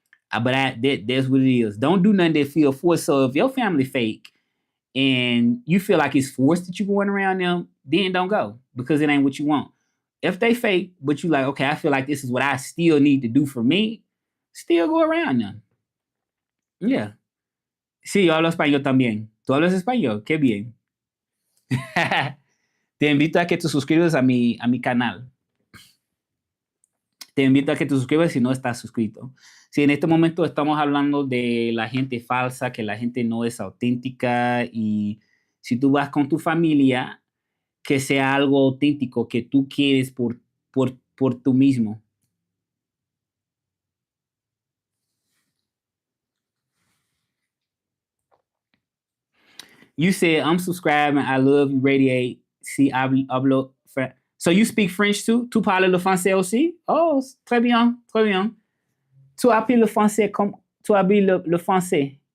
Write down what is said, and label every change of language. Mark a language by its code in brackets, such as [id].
[en] That's what it is. Don't do nothing that feel forced. So if your family fake and you feel like it's forced that you're going around them, then don't go because it ain't what you want. If they fake, but you like, okay, I feel like this is what I still need to do for me, still go around them. Yeah. [es] Sí, yo hablo español también. ¿Tú hablas español? Qué bien. Te invito a que te suscribas a mi canal. Te invito a que te suscribas si no estás suscrito. Si en este momento estamos hablando de la gente falsa, que la gente no es auténtica y si tú vas con tu familia, que sea algo auténtico que tú quieres por tú mismo. [en] You said, I'm subscribing, I love you, radiate. [es] Si hablo. [en] So you speak French too? [fr] Tu parles le français aussi? Oh, très bien, très bien. Tu apprends le français comme tu apprends le français.